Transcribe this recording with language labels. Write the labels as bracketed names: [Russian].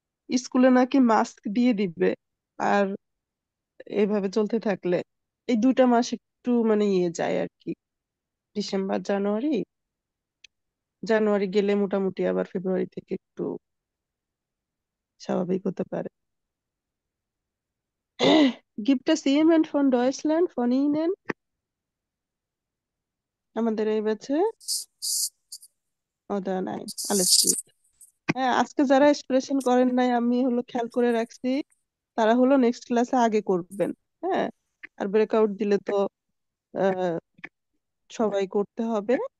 [Bangla] স্কুলে নাকি মাস্ক দিয়ে দিবে, আর এইভাবে চলতে থাকলে এই 2টা মাস একটু মানে ইয়ে যায় আর কি, ডিসেম্বর জানুয়ারি, জানুয়ারি গেলে মোটামুটি আবার ফেব্রুয়ারি থেকে একটু স্বাভাবিক হতে পারে। [German] Gibt es jemand von Deutschland, von Ihnen? [Bangla] আমাদের এই ব্যাচে ওটা নাই, [German] alles gut. [Bangla] হ্যাঁ, আজকে যারা এক্সপ্রেশন করেন নাই আমি হলো খেয়াল করে রাখছি, তারা হলো নেক্সট ক্লাসে আগে করবেন। হ্যাঁ, আর ব্রেকআউট দিলে তো আহ, সবাই করতে হবে।